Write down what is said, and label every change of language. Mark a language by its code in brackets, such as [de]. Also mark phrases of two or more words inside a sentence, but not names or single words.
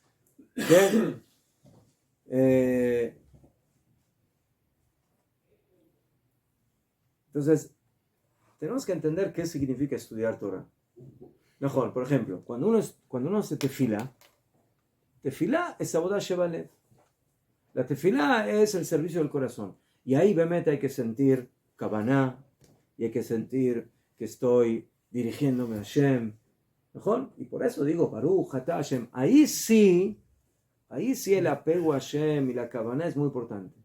[es] Entonces, tenemos que entender qué significa estudiar Torah. Mejor, por ejemplo, cuando uno hace tefilá es [he] עבודה שבלב. [es] La tefilá es el servicio del corazón. Y ahí, bemet, hay que sentir Kavaná, y hay que sentir que estoy dirigiéndome a Hashem. ¿Mejor? Y por eso digo, [he] ברוך אתה השם. [es] Ahí sí el apego a Hashem y la Kavaná es muy importante.